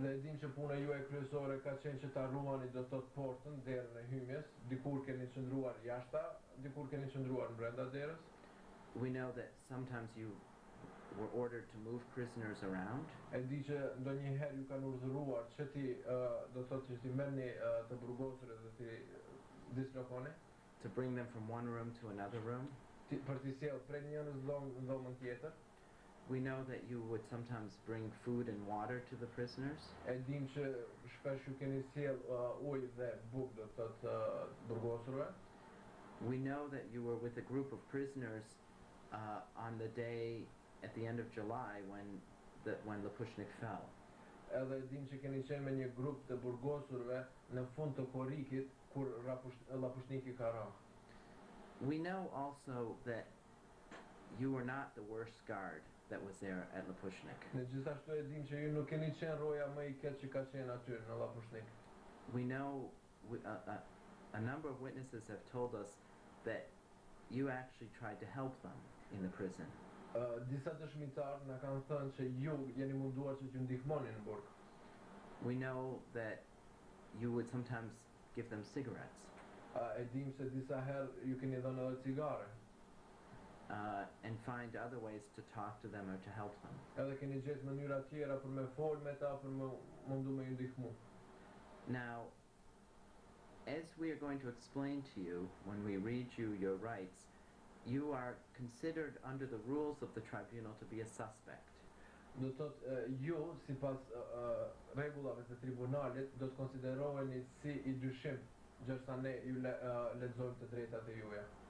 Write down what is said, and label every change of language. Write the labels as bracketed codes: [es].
[sq] Ne e dim që puna juaj kryesore ka qenë që ta ruani do të thotë portën, derën e hymjes, dikur keni qëndruar jashta, dikur keni qëndruar brenda derës. [en] We know that sometimes you were ordered to move prisoners around. [sq] E di që ndonjëherë ju kanë urdhëruar që ti do të thotë që ti merrni të burgosur dhe ti dislokoni. [en] To bring them from one room to another room. [sq] Për t'i sjellë prej një dhomën tjetër. [en] We know that you would sometimes bring food and water to the prisoners. [sq] E dim që shpesh ju keni sjell ujë dhe bukë do të thotë burgosurve. [en] We know that you were with a group of prisoners on the day at the end of July when Lapushnik fell. [sq] Edhe dim që keni qenë me një grup të burgosurve në fund të korrikit kur Lapushniki ka rënë. [en] We know also that you were not the worst guard that was there at Lapushnik. [sq] Ne gjithashtu e dim që ju nuk keni qenë roja më i keq që ka qenë aty në Lapushnik. [en] We know a number of witnesses have told us that you actually tried to help them in the prison. [sq] Disa dëshmitar na kanë thënë që ju jeni munduar që t'ju ndihmonin në burg. [en] We know that you would sometimes give them cigarettes. [sq] E dim se disa herë ju keni dhënë edhe cigare. [en] And find other ways to talk to them or to help them. [sq] Edhe keni gjetë mënyra tjera për me folë me ta, për me mundu me ju ndihmu. [en] Now, as we are going to explain to you when we read you your rights, you are considered under the rules of the tribunal to be a suspect. [sq] Do të thotë ju sipas rregullave të tribunalit do të konsideroheni si i dyshim, gjërsa ne ju lexojmë të drejtat e juaja.